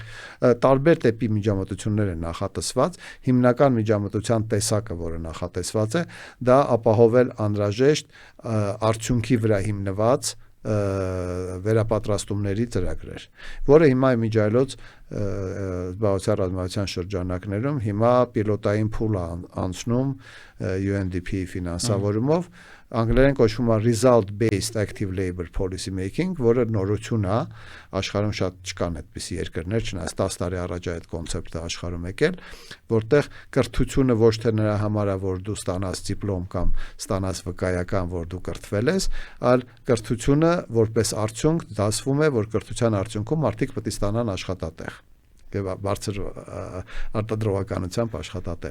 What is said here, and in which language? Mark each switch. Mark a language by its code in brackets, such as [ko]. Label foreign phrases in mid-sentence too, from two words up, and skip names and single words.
[hy] Տարբեր տիպի միջամտություններ են նախատեսված, հիմնական միջամտության տեսակը, որը նախատեսված է, դա ապահովել անհրաժեշտ արդյունքի վրա հիմնված վերապատրաստումների ծրագրեր, որը հիմա իմիջայլոց զբաղվածության ռազմավարության շրջանակներում հիմա պիլոտային փուլ անցնում UNDP ֆինանսավորումով, անգլերեն կոչվում է [en] result based active labor policy making, [hy] որը նորություն է, աշխարհում շատ չկան այդպիսի երկրներ, չնայած 10 տարի առաջ այդ կոնցեպտը աշխարհում եկել, որտեղ կրթությունը ոչ թե նրա համար է, որ դու ստանաս դիպլոմ կամ ստանաս վկայական, որ դու կրթվել ես, այլ կրթությունը որպես արդյունք դասվում է, որ կրթության արդյունքում մարդիկ պետք է ստանան աշխատատեղ եւ բարձր արտադրողականությամբ աշխատատեղ։